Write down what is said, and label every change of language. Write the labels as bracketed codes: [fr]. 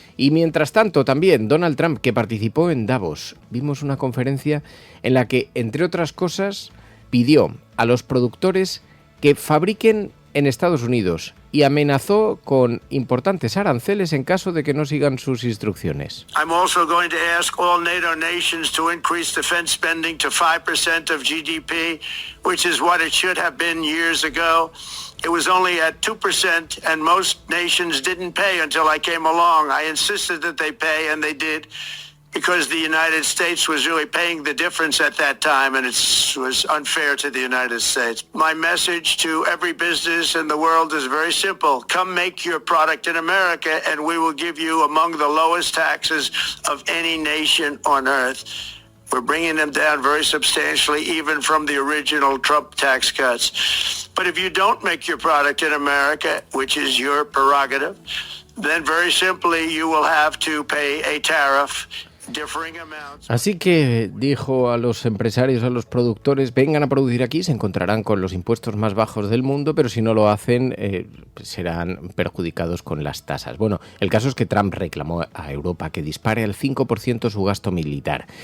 [es] Y mientras tanto también Donald Trump, que participó en Davos, vimos una conferencia en la que, entre otras cosas, pidió a los productores que fabriquen en Estados Unidos y amenazó con importantes aranceles en caso de que no sigan sus instrucciones. [en] I'm also going to ask all NATO nations to increase defense spending to 5% of GDP, which is what it should have been years ago. It was only at 2%, and most nations didn't pay until I came along. I insisted that they pay, and they did, because the United States was really paying the difference at that time, and it was unfair to the United States. My message to every business in the world is very simple. Come make your product in America, and we will give you among the lowest taxes of any nation on earth. We're bringing them down very substantially, even from the original Trump tax cuts. But if you don't make your product in America, which is your prerogative, then very simply you will have to pay a tariff. [es] Así que dijo a los empresarios, a los productores, vengan a producir aquí, se encontrarán con los impuestos más bajos del mundo, pero si no lo hacen serán perjudicados con las tasas. Bueno, el caso es que Trump reclamó a Europa que dispare al 5% su gasto militar.